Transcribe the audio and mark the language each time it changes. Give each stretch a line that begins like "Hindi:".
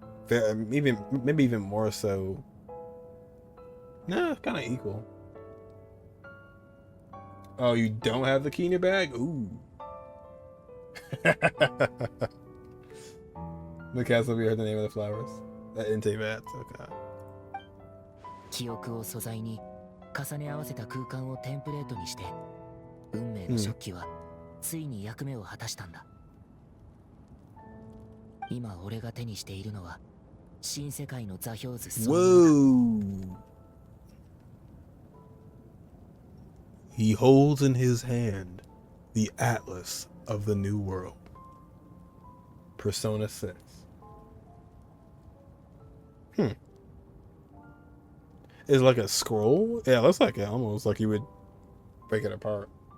English: Maybe even more so. Nah, kind of equal. Oh, you don't have the key in your bag? Ooh. The castle, we heard the name of the flowers. That intake bats, okay.
Japanese: 記憶を素材に重ね合わせた空間をテンプレートにして、運命の食器はついに役目を果たしたんだ。今俺が手にしているのは新世界の座標図そのものだ。
English: He holds in his hand the atlas of the new world. Persona 6. Is it like a scroll? Yeah, it looks like it. Almost like you would break it apart.